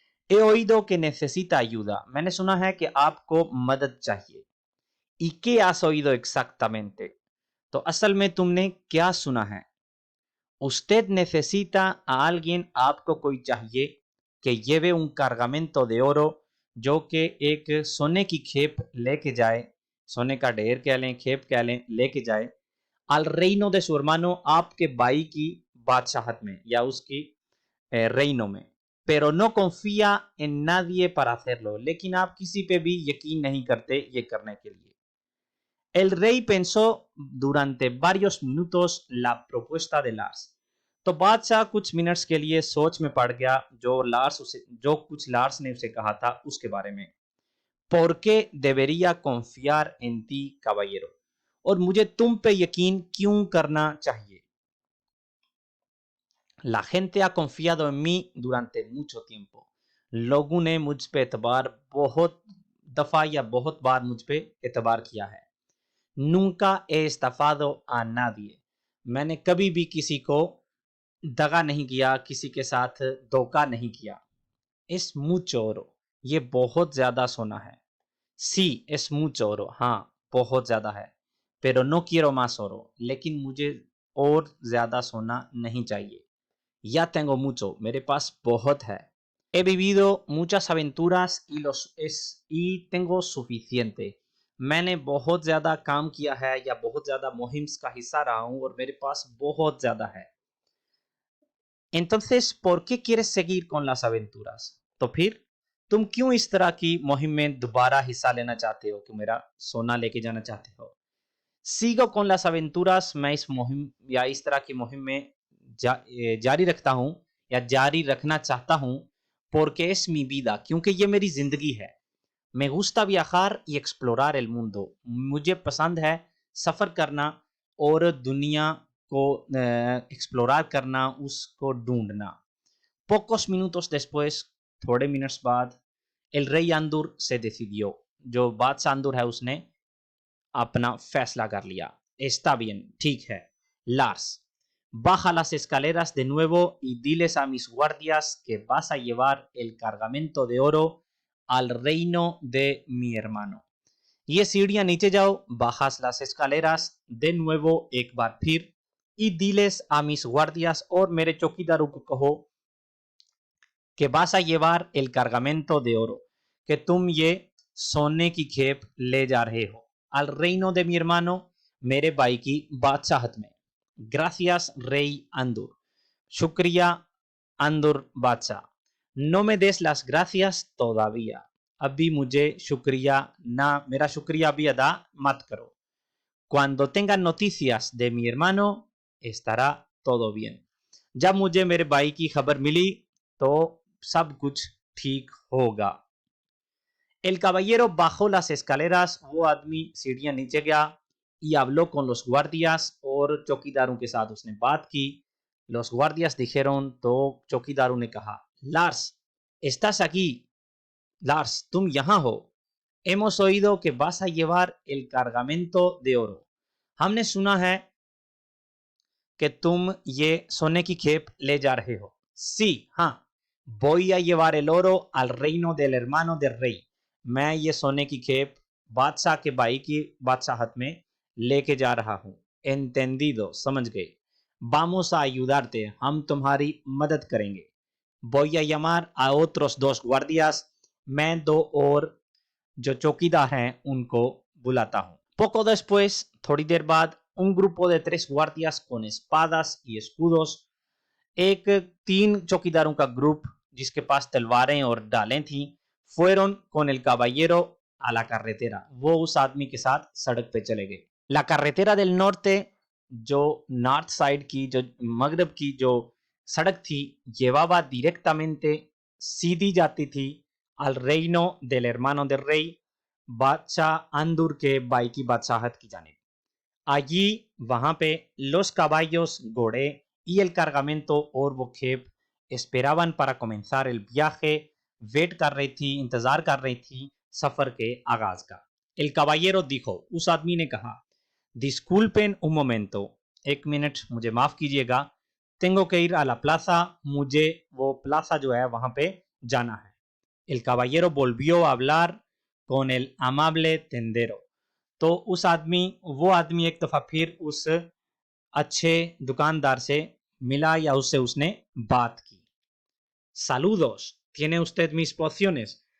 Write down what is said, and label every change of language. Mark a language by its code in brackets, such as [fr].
[es] He oído que necesita ayuda. [hi] मैंने सुना है कि आपको मदद चाहिए। [es] ¿Y qué has oído exactamente? [hi] तो असल में तुमने क्या सुना है? [es] Usted necesita a alguien, [hi] आपको कोई चाहिए, [es] que lleve un cargamento de oro, [hi] जो कि एक सोने की खेप लेके जाए, सोने का ढेर कह लें, खेप कह लें, लेके जाए, [es] al reino de su hermano, [hi] आपके भाई की बादशाहत में या उसकी reino में, [es] pero no confía en nadie para hacerlo, [hi] लेकिन आप किसी पे भी यकीन नहीं करते ये करने के लिए। [es] El rey pensó durante varios minutos la propuesta de Lars. [hi] तो बादशाह कुछ मिनट्स के लिए सोच में पड़ गया जो कुछ लार्स ने उसे कहा था उसके बारे में। [es] ¿Por qué debería confiar en ti, caballero? [hi] और मुझे तुम पे यकीन क्यों करना चाहिए? [es] La gente ha confiado en mí durante mucho tiempo. [hi] लोगों ने मुझ पे एतबार बहुत दफा या बहुत बार मुझ पे एतबार किया है। [es] Nunca he estafado a nadie. [hi] मैंने कभी भी किसी को दगा नहीं किया, किसी के साथ धोखा नहीं किया। [es] Es mucho oro. [hi] ये बहुत ज्यादा सोना है। [es] Sí, es mucho oro. [hi] हाँ, बहुत ज्यादा है। [es] Pero no quiero más oro. [hi] लेकिन मुझे और ज्यादा सोना नहीं चाहिए। [es] Ya tengo mucho. [hi] मेरे पास बहुत है। [es] He vivido muchas aventuras y tengo suficiente. [hi] मैंने बहुत ज्यादा काम किया है या बहुत ज्यादा मुहिम्स का हिस्सा रहा हूं और मेरे पास बहुत ज्यादा है। [es] Entonces, ¿por qué quieres seguir con las aventuras? [hi] तो फिर तुम क्यों इस तरह की मुहिम में दोबारा हिस्सा लेना चाहते हो कि मेरा सोना लेके जाना चाहते हो? [es] Sigo con las aventuras, [hi] मैं इस मुहिम या इस तरह की मुहिम में जारी रखता हूं या जारी रखना चाहता हूं, [es] porque es mi vida, [hi] क्योंकि ये मेरी जिंदगी है। [es] Me gusta viajar y explorar el mundo. [hi] मुझे पसंद है सफर करना और दुनिया को एक्सप्लोर करना, उसको ढूंढना। [es] Pocos minutos después, [hi] थोड़े मिनट्स बाद, [es] el rey Andur se decidió. [hi] जो बादशाह अंदुर है उसने अपना फैसला कर लिया। [es] Está bien, [hi] ठीक है। [es] Lars, baja las escaleras de nuevo y diles a mis guardias que vas a llevar el cargamento de oro al reino de mi hermano. [hi] ये सीढ़ियां नीचे जाओ, [es] bajas las escaleras de nuevo [hi] एक बार फिर, [es] y diles a mis guardias [hi] और मेरे चौकीदारों को कहो [es] que vas a llevar el cargamento de oro, [hi] कि तुम ये सोने की खेप ले जा रहे हो। [es] al reino de mi hermano, [hi] मेरे भाई की बादशाहत में। [es] gracias rey Andur, [hi] शुक्रिया अंदुर बादशाह। [es] no me des las gracias todavía, [hi] अभी मुझे शुक्रिया ना, मेरा शुक्रिया भी अदा मत करो। [es] cuando tengan noticias de mi hermano estará todo bien, [hi] जब मुझे मेरे भाई की खबर मिली तो सब कुछ ठीक होगा। [es] El caballero bajó las escaleras, [hi] वो आदमी सीढ़ियां नीचे गया, [es] y habló con los guardias [hi] और चौकीदारों के साथ उसने बात की। [es] Los guardias dijeron, [hi] तो चौकीदारों ने कहा, [es] Lars, estás aquí, [hi] Lars, तुम यहाँ हो। [es] Hemos oído que vas a llevar el cargamento de oro. [hi] हमने सुना है कि तुम ये सोने की खेप ले जा रहे हो। [es] Sí, [hi] हाँ, [es] voy a llevar el oro al reino del hermano del rey. [hi] मैं ये सोने की खेप बादशाह के भाई की बादशाहत में लेके जा रहा हूँ। [es] Entendido, [hi] समझ गए। [es] Vamos a ayudarte, [hi] हम तुम्हारी मदद करेंगे। [es] voy a llamar a otros dos guardias, [hi] मैं दो और जो चौकीदार हैं उनको बुलाता हूँ. [es] Poco después, [hi] थोड़ी देर बाद, [es] un grupo de 3 guardias con espadas y escudos, [hi] एक 3 चौकीदारों का ग्रुप जिसके पास तलवारें और डालें थीं, [es] fueron con el caballero a la carretera. [hi] वो उस आदमी के साथ सड़क पे चले गए. [es] La carretera del norte, [hi] जो नॉर्थ साइड की, जो मगरब की जो सड़क थी, [es] llevaba directamente, [hi] सीधी जाती थी, [es] al reino del hermano del rey, [hi] बादशाह अंदुर के भाई की बादशाहत की जानिब. [es] Allí, [hi] वहां पे, [es] los caballos, [hi] घोड़े, [es] y el cargamento [hi] और वो खेप [es] esperaban para comenzar el viaje, [hi] wait कर रही थी, इंतजार कर रही थी सफर के आगाज का. [es] El caballero dijo, [hi] उस आदमी ने कहा, [es] disculpen un momento, [hi] एक मिनट मुझे माफ कीजिएगा, [es] tengo que ir a la plaza, [hi] मुझे वो प्लाजा जो है वहां पे जाना है. [es] El caballero volvió a hablar con el amable tendero. [hi] तो उस आदमी वो आदमी एक दफा फिर उस अच्छे दुकानदार से मिला या उससे उसने बात की. [es] Saludos, ¿tiene usted mis pociones?